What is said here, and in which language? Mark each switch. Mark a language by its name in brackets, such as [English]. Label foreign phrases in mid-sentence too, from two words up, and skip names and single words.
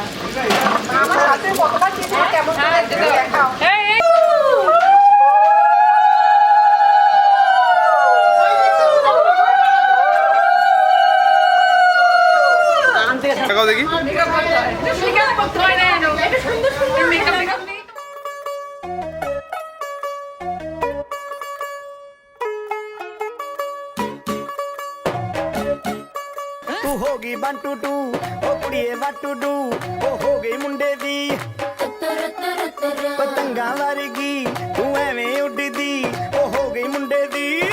[Bangla] আমার হাতে কতবার দিয়েছে কেমন করে দেখাও দেখাও দেখি মেকআপ করতে হয় না এটা সুন্দর সুন্দর মেকআপ নেই [Punjabi] ਤੂੰ ਹੋ ਗਈ 1 2 2 ਉਹ ਕੁੜੀਏ 1 2 2 ਉਹ ਹੋ ਗਈ ਮੁੰਡੇ ਦੀ ਪਤੰਗਾਂ ਵਰਗੀ ਤੂੰ ਐਵੇਂ ਉੱਡਦੀ ਉਹ ਹੋ ਗਈ ਮੁੰਡੇ ਦੀ